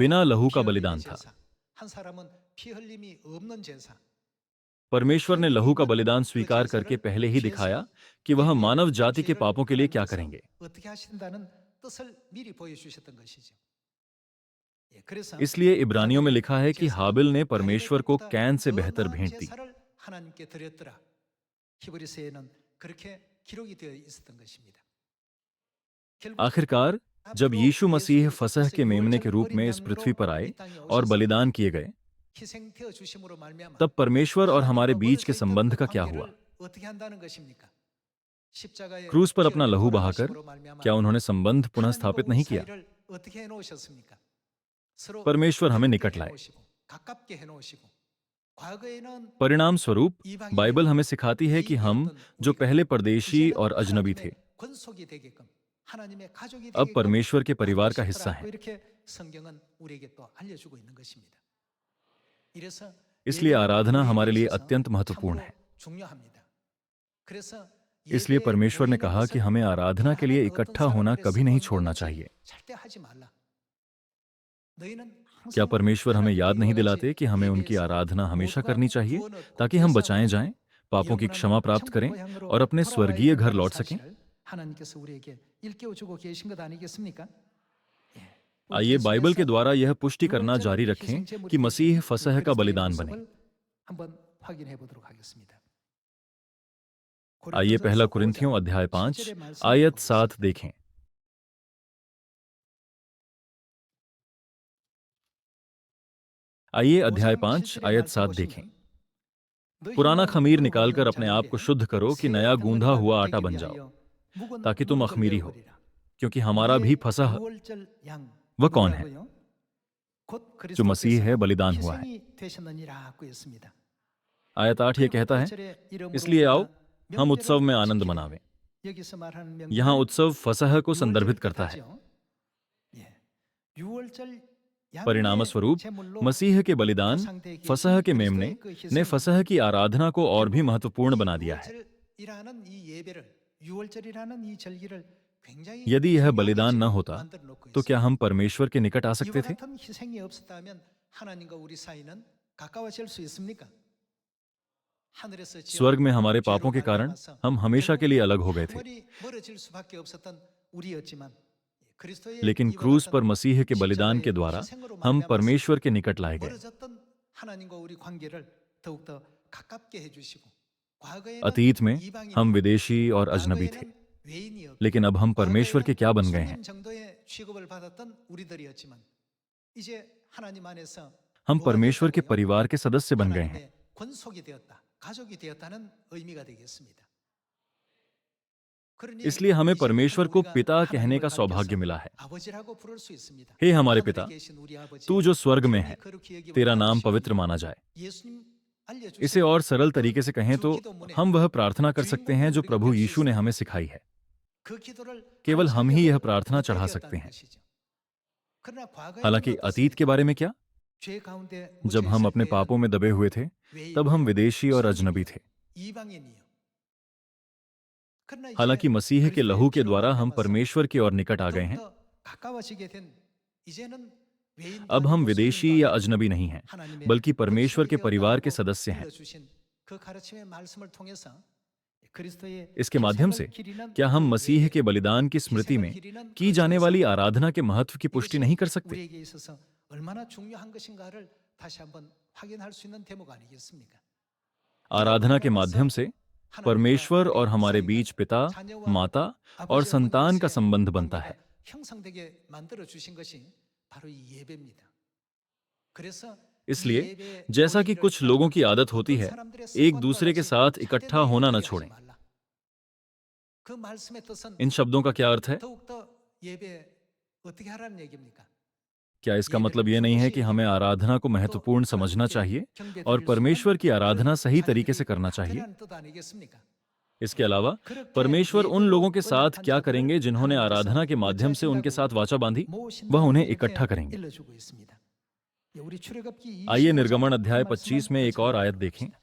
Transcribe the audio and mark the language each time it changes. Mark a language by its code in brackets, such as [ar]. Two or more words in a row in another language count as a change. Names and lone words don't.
[hi] बिना लहू का [ko] 피 흘림의 [hi] बलिदान था। [ko] 제사, 한 사람은 피 흘림이 없는 제사. [hi] परमेश्वर ने लहू का बलिदान स्वीकार करके पहले ही दिखाया कि वह मानव जाति के पापों के लिए क्या करेंगे। [ko] 어떻게 하신다는 뜻을 미리 보여주셨던 것이죠. 예, 그래서 [hi] इसलिए इब्रानियों में लिखा है कि [ko] 제사, [hi] हाबिल ने परमेश्वर को [ko] 가인의 [hi] कैन से [ko] 더 [hi] बेहतर [ko] 나은 [hi] भेंट दी। [ko] 제사를 하나님께 드렸더라. 히브리서에는 그렇게 기록이 되어 있었던 것입니다. 결국 [hi] आखिरकार जब यीशु मसीह फसह के मेमने के रूप में इस पृथ्वी पर आए और बलिदान किए गए, [ko] 희생되어 주심으로 말미암아 [hi] तब परमेश्वर और हमारे बीच के संबंध का क्या हुआ? [ko] 어떻게 한다는 것입니까? 십자가에 [hi] क्रूस पर अपना [ko] 피 흘려 [hi] लहू बहाकर [ko] 돌아가심으로 말미암아 [hi] क्या उन्होंने संबंध पुनः [ko] 하나님과 [hi] स्थापित [ko] 우리 [hi] नहीं किया? [ko] 사이를 어떻게 해놓으셨습니까? 서로 [hi] परमेश्वर हमें निकट [ko] 가깝게 [hi] लाए। [ko] 해놓으시고, 가깝게 해놓으시고 과거에는 [hi] परिणाम स्वरूप [ko] 이방인이 [hi] बाइबल हमें सिखाती है कि हम [ko] 이방이었던 [hi] जो [ko] 우리가 [hi] पहले परदेशी [ko] 이제는 [hi] और अजनबी थे, [ko] 하나님의 권속이 되게끔 하나님의 가족이 [hi] अब [ko] 되게끔 [hi] परमेश्वर के परिवार का [ko] 만드셨더라고 [hi] हिस्सा हैं। [ko] 이렇게 성경은 우리에게 또 알려주고 있는 것입니다. 이래서 [hi] इसलिए [ko] 예배는 [hi] आराधना [ko] 우리에게 [hi] हमारे लिए [ko] 있어서 [hi] अत्यंत महत्वपूर्ण [ko] 참으로 [hi] है। [ko] 중요합니다. 그래서 [hi] इसलिए [ko] 예배에 [hi] परमेश्वर ने [ko] 모이는 [hi] कहा कि [ko] 것을 [hi] हमें आराधना के लिए [ko] 다른 어떤 [hi] इकट्ठा होना [ko] 사람들의 [hi] कभी नहीं [ko] 습관과 [hi] छोड़ना [ko] 같이 [hi] चाहिए। [ko] 절대 하지 말라. 너희는 [hi] क्या [ko] 항상 [hi] परमेश्वर हमें [ko] 하나님께 [hi] याद नहीं [ko] 이와 같이 [hi] दिलाते कि हमें उनकी [ko] 예배에서 [hi] आराधना हमेशा [ko] 모두가 [hi] करनी चाहिए [ko] 구원 얻고 [hi] ताकि हम [ko] 제사 [hi] बचाए [ko] 얻고 [hi] जाएं, पापों की [ko] 영원한 [hi] क्षमा प्राप्त [ko] 천국 [hi] करें [ko] 고향으로 [hi] और अपने [ko] 돌아와야 [hi] स्वर्गीय घर [ko] 된다는 [hi] लौट सकें? [ko] 사실을 하나님께서 우리에게 일깨워 주고 계신 것 아니겠습니까? 예. [hi] आइए [ko] 우리 [hi] बाइबल के [ko] 계속해서 [hi] द्वारा यह पुष्टि करना [ko] 유월절 [hi] जारी रखें [ko] 희생제물이 [hi] कि [ko] 되신 [hi] मसीह [ko] 우리 [hi] फसह का [ko] 그리스도의 [hi] बलिदान बने। [ko] 모습을 한번 확인해 보도록 하겠습니다. [hi] आइए पहला [ko] 고린도전서 [hi] कुरिन्थियों [ko] 5장 [hi] अध्याय 5 [ko] 7절의 말씀을 [hi] आयत [ko] 보겠습니다. [hi] 7 देखें। आइए अध्याय 5 [ko] 5장 [hi] आयत [ko] 7절의 [hi] 7 देखें। [ko] 너희는 [hi] पुराना खमीर [ko] 흙으로 [hi] निकालकर [ko] 된 [hi] अपने आप को [ko] 자인데 [hi] शुद्ध करो कि [ko] 새 [hi] नया गूंधा [ko] 덩어리가 [hi] हुआ आटा [ko] 되기 [hi] बन जाओ, [ko] 위하여 묵은 [hi] ताकि तुम [ko] 누룩을 [hi] अख़मीरी हो, [ko] 내어버리라. [hi] क्योंकि हमारा भी [ko] 이에 [hi] फसह [ko] 유월절 양 [hi] वह कौन है? [ko] 누구라고요? 곧 [hi] जो मसीह है, [ko] 그리스도께서 [hi] बलिदान हुआ है। [ko] 희생이 되셨느니라고 했습니다. [hi] आयत 8 ये कहता है, [ko] 유월절의 이름으로 [hi] इसलिए आओ [ko] 우리가 [hi] हम उत्सव में [ko] 명절을 [hi] आनंद [ko] 지키라. [hi] मनावें। [ko] 여기서 말하는 [hi] यहाँ [ko] 명절은 [hi] उत्सव फसह को संदर्भित करता है। [ko] 유월절 뜻하죠. 예. 유월절 [hi] परिणाम [ko] 양의 [hi] स्वरूप [ko] 제물로 [hi] मसीह के बलिदान [ko] 보상되게 [hi] फसह के [ko] 그리스도의 [hi] मेमने [ko] 그 [hi] ने [ko] 희생은 [hi] फसह की आराधना को और भी महत्वपूर्ण बना दिया है। [ko] 유월절이라는 이 예배를 유월절이라는 이 절기를 굉장히 [hi] यदि यह [ko] 중요하게 [hi] बलिदान न [ko] 지금 [hi] होता [ko] 만들어 놓고 [hi] तो [ko] 있어요. [hi] क्या हम परमेश्वर के निकट आ सकते [ko] 이와 [hi] थे? [ko] 같은 희생이 없었다면 하나님과 우리 사이는 가까워질 수 있습니까? 하늘에서 지은 [hi] स्वर्ग में हमारे [ko] 죄로 [hi] पापों के कारण [ko] 말미암아서 [hi] हम हमेशा के लिए अलग हो गए थे। [ko] 영원히 멀어질 수밖에 없었던 우리였지만 그리스도의 [hi] लेकिन [ko] 이와 [hi] क्रूस [ko] 같은 [hi] पर मसीह के बलिदान के [ko] 십자가의 [hi] द्वारा [ko] 희생으로 [hi] हम [ko] 말미암아서 [hi] परमेश्वर के निकट लाए गए। [ko] 멀어졌던 하나님과 우리 관계를 더욱더 가깝게 해주시고 과거에는 [hi] अतीत में [ko] 이방인이고 [hi] हम विदेशी और अजनबी थे, [ko] 과거에는 외인이었고 [hi] लेकिन अब हम परमेश्वर के क्या बन गए हैं? [ko] 손님 정도의 취급을 받았던 우리들이었지만 이제 하나님 안에서 [hi] हम [ko] 뭐가 [hi] परमेश्वर के [ko] 됐다고요? [hi] परिवार के सदस्य बन गए हैं। [ko] 하나님의 권속이 되었다, 가족이 되었다는 의미가 되겠습니다. 그러니 [hi] इसलिए हमें [ko] 이제부터 [hi] परमेश्वर को [ko] 우리가 [hi] पिता कहने [ko] 하나님을 [hi] का सौभाग्य [ko] 가리켜서 [hi] मिला है। [ko] 아버지라고 부를 수 있습니다. [hi] हे हमारे [ko] 하늘에 [hi] पिता, [ko] 계신 우리 아버지, [hi] तू जो स्वर्ग में [ko] 이름이 [hi] है, [ko] 거룩히 여김을 [hi] तेरा नाम [ko] 받으시오니 [hi] पवित्र माना जाए। [ko] 예수님 알려주신 [hi] इसे और सरल तरीके से कहें तो [ko] 기도문에 [hi] हम वह प्रार्थना कर सकते हैं जो प्रभु यीशु ने हमें सिखाई है। [ko] 그 기도를 [hi] केवल [ko] 하는 [hi] हम ही यह [ko] 성경을 [hi] प्रार्थना [ko] 얻게 [hi] चढ़ा [ko] 되었다는 [hi] सकते हैं। [ko] 것이죠. 그러나 과거에는 [hi] हालांकि अतीत के [ko] 어떻습니까? [hi] बारे में क्या? [ko] 죄 가운데 [hi] जब [ko] 묻혀 [hi] हम [ko] 있을 [hi] अपने [ko] 때에는 [hi] पापों में दबे हुए थे, [ko] 외인이요, [hi] तब हम विदेशी और अजनबी थे। [ko] 이방인이요. 그러나 이제 [hi] हालांकि मसीह के [ko] 그리스도의 [hi] लहू के [ko] 피로 [hi] द्वारा हम [ko] 말미암아서 [hi] परमेश्वर की ओर निकट आ गए हैं। [ko] 더욱더 가까워지게 된 이제는 외인도 [hi] अब हम [ko] 아니고 [hi] विदेशी [ko] 손님도 [hi] या [ko] 아니고 [hi] अजनबी नहीं हैं, [ko] 하나님의 [hi] बल्कि परमेश्वर के [ko] 권속이 [hi] परिवार के [ko] 되었다라고 [hi] सदस्य हैं। [ko] 알려주신 그 가르침의 말씀을 통해서 그리스도의 [hi] इसके माध्यम से [ko] 희생을 기리는 [hi] क्या हम [ko] 그 [hi] मसीह [ko] 예배, [hi] के बलिदान की स्मृति [ko] 희생을 [hi] में [ko] 기리는 [hi] की [ko] 그 [hi] जाने [ko] 제사, [hi] वाली आराधना के महत्व की पुष्टि [ko] 이것이 [hi] नहीं कर सकते? [ko] 우리에게 있어서 얼마나 중요한 것인가를 다시 한번 확인할 수 있는 대목 아니겠습니까? [hi] आराधना के माध्यम से [ko] 하나님과 [hi] परमेश्वर [ko] 우리 [hi] और हमारे [ko] 사이가 [hi] बीच पिता, [ko] 자녀와 [hi] माता और [ko] 아버지와 [hi] संतान का [ko] 관계에서의 [hi] संबंध बनता [ko] 관계가 [hi] है। [ko] 형성되게 만들어 주신 것이 바로 이 예배입니다. 그래서 [hi] इसलिए [ko] 이 예배에 [hi] जैसा कि [ko] 모이기를 [hi] कुछ लोगों की आदत [ko] 어떤 [hi] होती है, [ko] 사람들의 [hi] एक [ko] 습관과 [hi] दूसरे के [ko] 같이 [hi] साथ [ko] 절대 [hi] इकट्ठा [ko] 너희 [hi] होना न [ko] 그렇게 하지 [hi] छोड़ें। [ko] 말라. 그 말씀의 뜻은 [hi] इन शब्दों का क्या अर्थ है? 더욱더 예배 어떻게 하라는 얘기입니까? क्या इसका मतलब ये नहीं है कि हमें आराधना को महत्वपूर्ण समझना चाहिए और परमेश्वर की आराधना सही तरीके से करना चाहिए? इसके अलावा परमेश्वर उन लोगों के साथ क्या करेंगे जिन्होंने आराधना के माध्यम से उनके साथ वाचा बांधी? वह उन्हें इकट्ठा करेंगे। आइए निर्गमन अध्याय 25 में एक और आयत देखें।